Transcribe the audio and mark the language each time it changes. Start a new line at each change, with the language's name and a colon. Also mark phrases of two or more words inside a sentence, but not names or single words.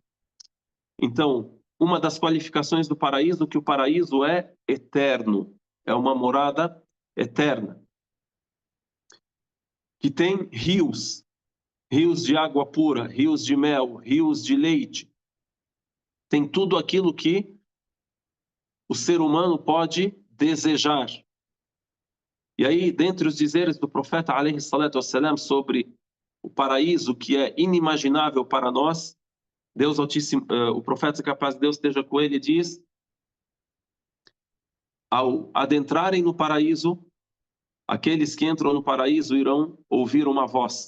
Portuguese: Então, uma das qualificações do paraíso, que o paraíso é eterno, é uma morada eterna, que tem rios, rios de água pura, rios de mel, rios de leite. Tem tudo aquilo que o ser humano pode desejar. E aí, dentre os dizeres do profeta
Arabic: عليه الصلاة والسلام
Portuguese: sobre o paraíso, que é inimaginável para nós, Deus Altíssimo, o profeta, que a paz de Deus esteja com ele, diz: ao adentrarem no paraíso, aqueles que entram no paraíso irão ouvir uma voz.